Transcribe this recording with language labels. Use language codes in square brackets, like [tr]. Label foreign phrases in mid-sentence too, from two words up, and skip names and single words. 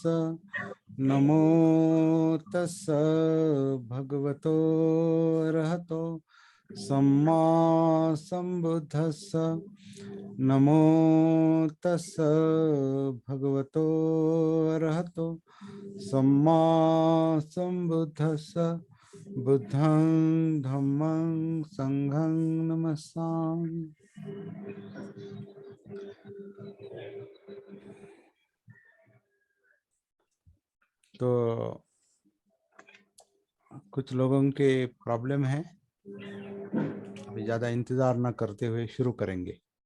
[pi] नमो तस् भगवतो अरहतो सम्मा संबुद्धस्स। नमो तस् भगवतो अरहतो सम्मा संबुद्धस्स। बुद्धं धम्मं संघं नमस्सामि। [hi] तो कुछ लोगों के प्रॉब्लम है, अभी ज़्यादा इंतज़ार न करते हुए शुरू करेंगे।